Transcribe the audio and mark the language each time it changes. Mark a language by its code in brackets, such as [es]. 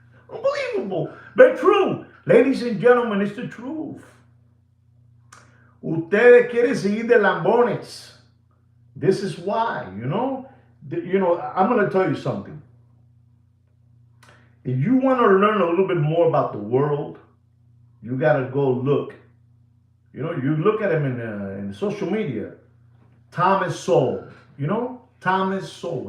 [en] Unbelievable, but true. Ladies and gentlemen, it's the truth. [es] Ustedes quieren seguir de lambones. [en] This is why, I'm going to tell you something. If you want to learn a little bit more about the world, you got to go look. You look at him in social media. Thomas Sowell, Thomas Sowell.